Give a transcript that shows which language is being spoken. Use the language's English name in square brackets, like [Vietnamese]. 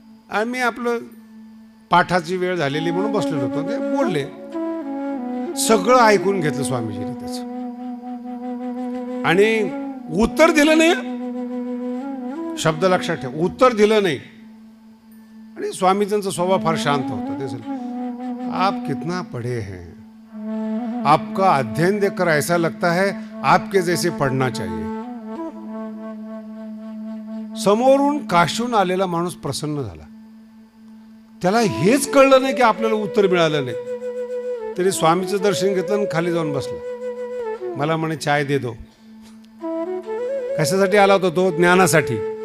[Marathi] आम्ही आपलं पाठाची वेळ झालेली म्हणून बसलेलो होतो. ते बोलले, सगळं ऐकून घेतलं स्वामीजीने त्याचं, आणि उत्तर दिलं नाही. शब्द लक्षात ठेव, उत्तर दिलं नाही. आणि स्वामीजींचा स्वभाव फार शांत होता. [Hindi] ते आप कितना पढ़े हैं, आपका अध्ययन देखकर ऐसा लगता है आपके जैसे पढ़ना चाहिए. [Marathi] समोरून काशीहून आलेला माणूस प्रसन्न झाला. त्याला हेच कळलं नाही की आपल्याला उत्तर मिळालं नाही. तरी स्वामीचं दर्शन घेतलं आणि खाली जाऊन बसला. मला म्हणे [Hindi] चाय दे दो. [Marathi] कशासाठी आला होता तो? ज्ञानासाठी.